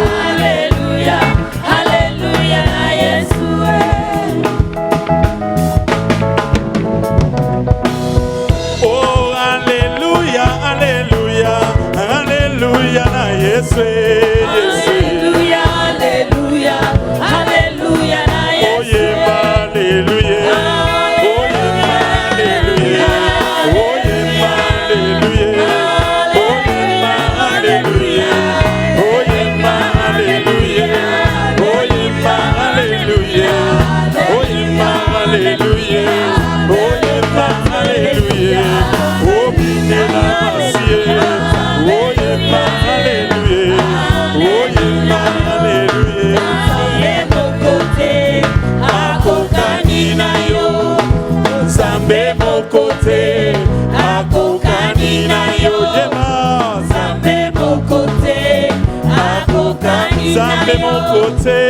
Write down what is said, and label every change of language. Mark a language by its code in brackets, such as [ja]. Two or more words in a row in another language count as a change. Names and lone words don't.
[ln] Oh, alléluia, alléluia, alléluia na Yesu, Yesu. [en] Oh, yeah, alléluia. Oh, yeah, alléluia. Oh, yeah, alléluia. Oh, yeah, alléluia. Oh, yeah, alléluia. Oh, yeah, alléluia. Oh, yeah, alléluia. Oh, yeah, alléluia. Oh, Bikela Masie. Oh, yeah, alléluia. Oh, yeah, alléluia. [ln] Akokani na yo, Zambe mokote. Akokani na yo, yema. Zambe mokote. Akokani Zambe mokote.